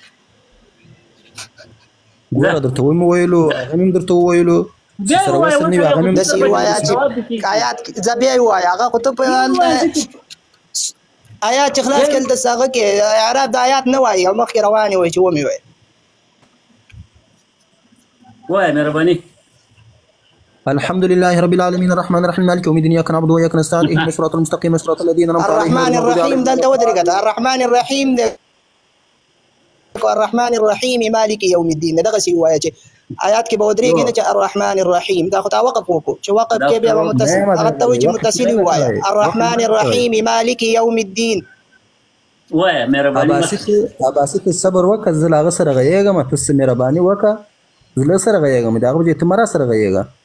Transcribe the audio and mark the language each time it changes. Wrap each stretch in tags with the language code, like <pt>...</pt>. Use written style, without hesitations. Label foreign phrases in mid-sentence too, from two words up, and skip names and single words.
<ps>ګوره درته ومې ویلو هغه مې درته وویلو سره وصل نه وي هغه مې داسې ووایه چې آیات زه بیا یې ووایه هغه خو ته په آیات چې خلاص کړل داسې هغه کې اعراب د آیات نه وایي او مخکې روانې وایي چې ومې وایي وایه مهرباني</ps> <ar>الحمد لله رب العالمين الرحمن الرحيم مالك يوم الدين إياك نعبد وإياك نستعين اهدنا الصراط المستقيم صراط الذين أنعمت عليهم الرحمن الرحيم</ar> <ps>دلته ودرېږه</ps> <ar>الرحمن الرحيم الرحمن الرحيم مالك يوم الدين</ar> <ps>دغسې ووایه چې آیات کې به ودرېږي نه چې</ps> <ar>الرحمن الرحیم</ar> <ps>دا خو تا وقف وکړو چې وقف کې بیا به متصل هغه ته وایي چې متصل یې ووایه</ps> <ar>الرحمن الرحیم مالک یوم الدین</ar> <ps>وایه مهرباني عباسي ته صبر وکړه زه له هغه سره غږېږم ته مهرباني وکړه زه له سره غږېږم د هغه په ځای ته مه را سره غږېږه</ps>